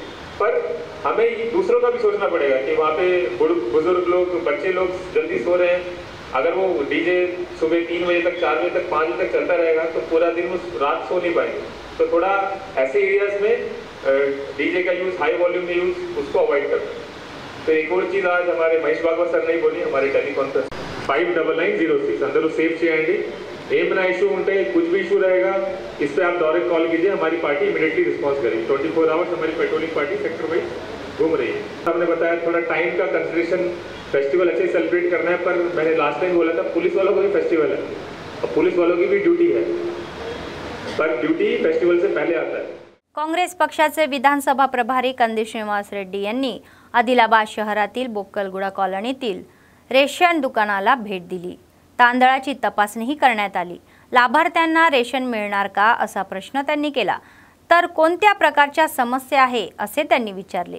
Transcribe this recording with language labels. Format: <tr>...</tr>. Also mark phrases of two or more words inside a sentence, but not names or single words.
<hi>पर हमें दूसरों का भी सोचना पड़ेगा कि वहाँ पे बुजुर्ग लोग, बच्चे लोग जल्दी सो रहे हैं, अगर वो डीजे सुबह 3 बजे तक, 4 बजे तक, 5 बजे तक चलता रहेगा तो पूरा दिन वो रात सो नहीं पाएंगे। तो थोड़ा ऐसे एरियाज में डीजे का यूज़,</hi> <en>high volume</en> <hi>में यूज़, उसको अवॉइड करना। तो एक और चीज़ आज हमारे महेश भागवत सर ने बोली हमारे टेलीकॉन्फ्रेंस 599906 अंदर</hi> <te>సేఫ్ చేయండి। ఏమైనా ఇష్యూ ఉంటే</te> <hi>कुछ भी इशू रहेगा इस पे आप</hi> <en>direct call</en> <hi>कीजिए, हमारी पार्टी</hi> <en>immediately response</en> <hi>करेगी। 24 आवर्स हमारी</hi> <en>patrolling party sector wise</en> <hi>घूम रही है। हमने बताया थोड़ा टाइम का कंसिडरेशन, फेस्टिवल अच्छे सेलिब्रेट करना है, पर मैंने</hi> <en>last time</en> <hi>बोला था पुलिस वालों को भी फेस्टिवल है और पुलिस वालों की भी ड्यूटी है, पर ड्यूटी फेस्टिवल से पहले आता है।</hi> <mr>काँग्रेस पक्षाचे विधानसभा प्रभारी कंदी श्रीनिवास रेड्डी यांनी आदिलाबाद शहरातील बोक्कलगुडा कॉलनीतील रेशन दुकानाला भेट दिली। तांदळाची तपासणीही करण्यात आली। लाभार्थ्यांना रेशन मिळणार का असा प्रश्न त्यांनी केला, तर कोणत्या प्रकारच्या समस्या आहे असे त्यांनी विचारले।</mr>